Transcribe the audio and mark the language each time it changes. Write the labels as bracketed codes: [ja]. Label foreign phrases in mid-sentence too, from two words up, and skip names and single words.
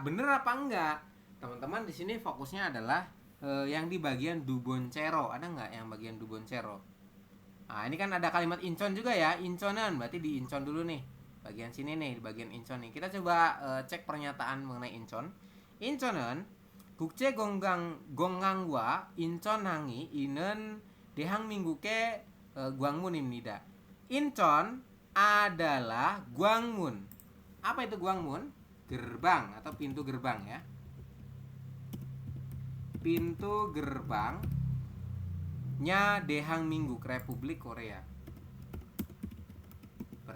[id] Bener apa enggak? Teman-teman di sini fokusnya adalah yang di bagian duboncero. Ada enggak yang bagian duboncero? Nah, ini kan ada kalimat Incheon juga ya. Incheonan berarti di Incheon dulu nih. Bagian sini nih, di bagian Incheon nih. Kita coba cek pernyataan mengenai Incheon. [ko] Incheon은 국제 공항과 인천항이 있는 대한민국의 광문입니다. [id] Incheon adalah Gwangmun. Apa itu Gwangmun? Gerbang atau pintu gerbang ya. Pintu gerbangnya Daehanmingguk Republik Korea.